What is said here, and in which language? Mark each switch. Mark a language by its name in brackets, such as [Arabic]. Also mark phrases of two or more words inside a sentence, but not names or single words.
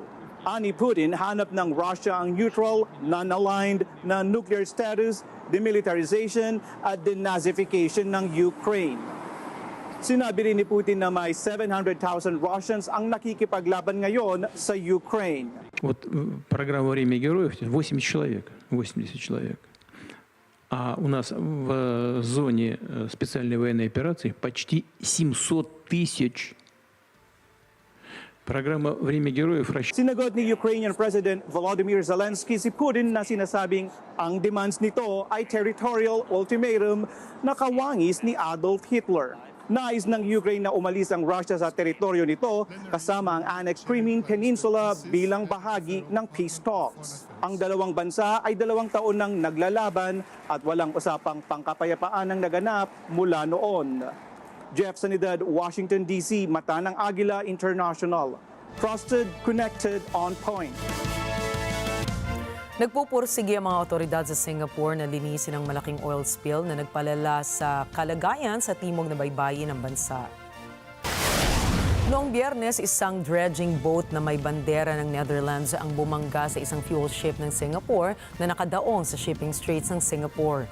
[Filipino] Ani Putin, hanap ng Russia ang [English] neutral, non-aligned [Filipino] na [English] nuclear status, [Filipino] demilitarization at denazification ng Ukraine. Sinabi rin ni Putin na may 700,000 Russians ang nakikipaglaban ngayon sa Ukraine. [Russian] Вот программа «Время героев» 80 человек. А у нас в зоне специальной военной операции почти 700 тысяч. Программа «Время героев» [Filipino] Sinagot ni Ukrainian President Volodymyr Zelensky si Putin na sinasabing ang demands nito ay [English] territorial ultimatum [Filipino] na kawangis ni Adolf Hitler. Nais ng Ukraine na umalis ang Russia sa teritoryo nito kasama ang [English] annexed Crimean Peninsula [Filipino] bilang bahagi ng [English] peace talks. [Filipino] Ang dalawang bansa ay 2 taon nang naglalaban at walang usapang pangkapayapaan ang naganap mula noon. Jeff Sanidad, Washington DC, Mata ng Agila International. [English] Trusted, connected, on point. [Filipino] Nagpupursige ang mga otoridad sa Singapore na linisin ang malaking [English] oil spill [Filipino] na nagpalala sa kalagayan sa timog na baybayin ng bansa. Noong Biyernes, isang [English] dredging boat [Filipino] na may bandera ng Netherlands ang bumangga sa isang [English] fuel ship [Filipino] ng Singapore na nakadaong sa [English] shipping straits [Filipino] ng Singapore.